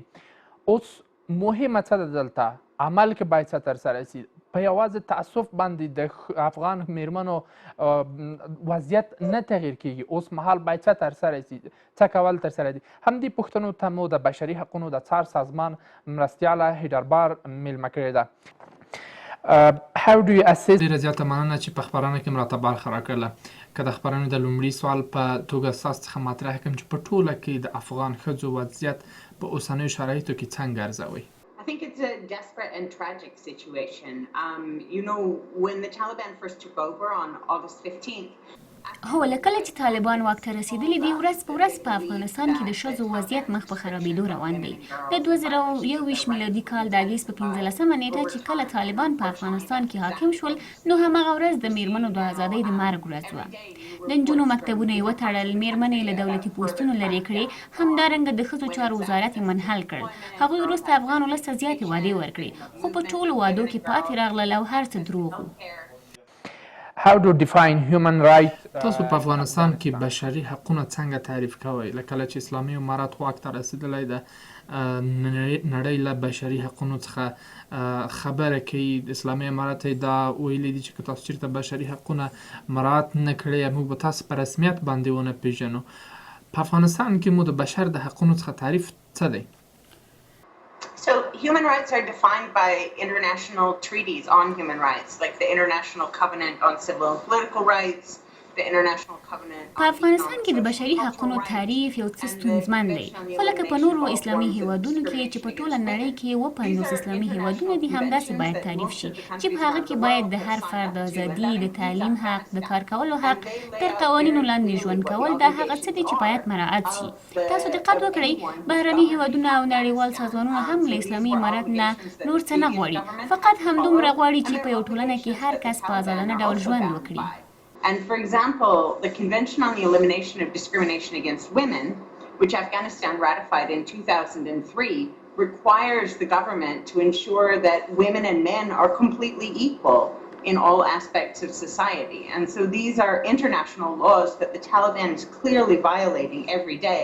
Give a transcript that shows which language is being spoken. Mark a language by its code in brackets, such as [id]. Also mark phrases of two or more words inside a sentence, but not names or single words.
[ps] اوس مهمه څه ده دلته؟ عمل کې باید څه ترسره شي؟ په یوازې تعصف باندې د افغان مېرمنو وضعیت نه تغییر کیږي. اوس مهال باید څه ترسره شي؟ څه کول ترسره دي؟ همدې پوښتنو ته مو د بشري حقونو د څار سازمان مرستیاله هیډربار میلمه کړې ده. [en] How do you assist؟ [ps] ډېره زیاته مننه چې په خپرونه کې مراته برخه راکړله. که د خپرونې د لومړي سوال په توګه ستاسو څخه مطرح کړم چې په ټوله کې د افغان ښځو وضعیت په اوسنیو شرایطو کې څنګه ارزوئ؟ [en] I think it's a desperate and tragic situation. When the Taliban first took over on August 15th, [ps] هو لکله چې طالبان واک ته رسېدلي دي، ورځ په ورځ په افغانستان کې د ښځو وضعیت مخ په خرابېدو روان دی. د 2021 میلادي کال د اګست په 15مه نیټه چې کله طالبان په افغانستان کې حاکم شول، نو هماغه ورځ د میرمنو د ازادۍ د مرګ ورځ وه. د نجونو مکتبونه یې وتړل، میرمنې له دولتي پوستونو لرې کړې، همدارنګه د ښځو چارو وزارت یې منحل کړ. هغوی وروسته افغان ولس ته زیاتې وعدې ورکړې، خو په ټولو وعدو کې پاتې راغلل او هر څه دروغ وو. [en] How to define human rights؟ [ps] تاسو په افغانستان کې بشري حقونه څنګه تعریف کوئ؟ له کله چې اسلامي امارات واک ته رسېدلی ده، نړۍ له بشري حقونو څخه خبره کوي. اسلامي امارات یې دا ویلي دي چې که تاسو چېرته بشري حقونه مراعات نه کړئ، موږ به تاسو په رسمیت باندې ونه پېژنو. په افغانستان کې مو د بشر د حقونو څخه تعریف څه دی؟ [en] So human rights are defined by international treaties on human rights, like the International Covenant on Civil and Political Rights, the International Covenant. [ps] په افغانستان کې د بشري حقونو تعریف یو څه ستونزمن دی، خو لکه په نورو اسلامي هیوادونو کې چې په ټوله نړۍ کې 50 اسلامي هیوادونه دي، همداسې باید تعریف شي چې په هغه کې باید د هر فرد ازادي، د تعلیم حق، د کار کولو حق، تر قوانینو لاندې ژوند کول دا هغه څه دي چې باید مراعات شي. تاسو دقت وکړئ، بهرني هیوادونه او نړیوال سازمانونه هم له اسلامي امارات نه نور څه نه غواړي، فقط همدومره غواړي چې په یو ټولنه کې هر کس په ازادانه ډول ژوند وکړي. [en] And for example, the Convention on the Elimination of Discrimination Against Women, which Afghanistan ratified in 2003, requires the government to ensure that women and men are completely equal in all aspects of society. And so these are international laws that the Taliban is clearly violating every day.